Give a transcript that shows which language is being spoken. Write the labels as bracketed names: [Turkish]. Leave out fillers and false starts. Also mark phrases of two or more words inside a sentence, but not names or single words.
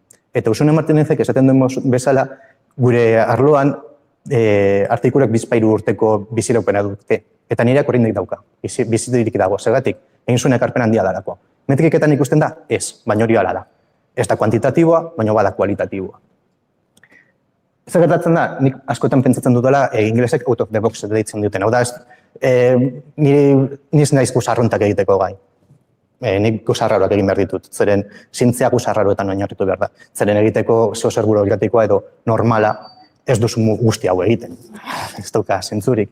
[Basque] Eta Usune Martinezek esaten duen bezala, gure arloan artikulak 2 urteko biziraupena dute. Eta nireak oraindik dauka, bizirik dago, zergatik, egin zuen ekarpen handia darako. Metriketan ikusten da, ez, baina hori hala da. Ez da kuantitatiboa, baina bada kualitatiboa. Zer gertatzen da, nik askotan pentsatzen dutela, ingelesek [English] out of the box [Basque] deitzen duten. Hau da, niz naiz guzarrontak egiteko gai. Nik guzarraroak egin behar ditut, zeren zientzia guzarraroetan oinarritu behar da. Zeren egiteko zer burokratikoa edo normala ez duzu guzti hau egiten. Ez dauka zentzurik.